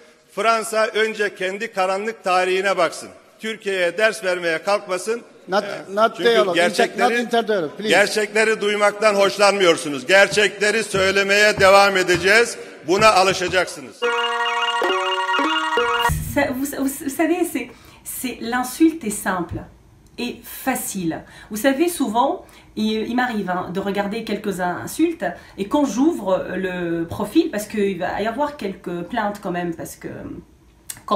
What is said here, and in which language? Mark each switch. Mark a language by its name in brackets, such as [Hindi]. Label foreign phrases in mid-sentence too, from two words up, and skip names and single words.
[Turkish] Fransa önce kendi karanlık tarihine baksın. Türkiye'ye ders vermeye kalkmasın. Çünkü gerçekleri duymaktan hoşlanmıyorsunuz. Gerçekleri söylemeye devam edeceğiz. Buna alışacaksınız. [French] Vous savez, l'insulte est simple et facile. Vous savez, souvent, il m'arrive de regarder quelques insultes et quand j'ouvre le profil, parce qu'il va y avoir quelques plaintes quand même, parce que quand